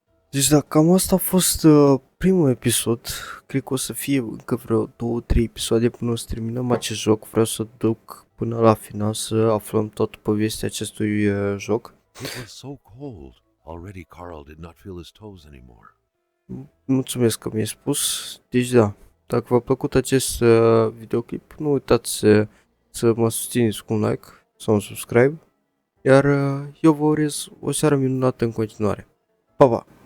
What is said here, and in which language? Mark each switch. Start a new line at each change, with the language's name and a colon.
Romanian: Deci da, cam asta a fost primul episod. Cred că o să fie încă vreo 2-3 episoade până o să terminăm acest joc. Vreau să duc până la final să aflăm toată povestea acestui joc.
English: It was so cold. Already Carl did not feel his toes anymore.
Romanian: Mulțumesc că mi-ai spus. Deci da, dacă v-a plăcut acest videoclip, nu uitați să mă susțineți cu un like sau un subscribe. Iar eu vă urez o seară minunată în continuare. Pa, pa!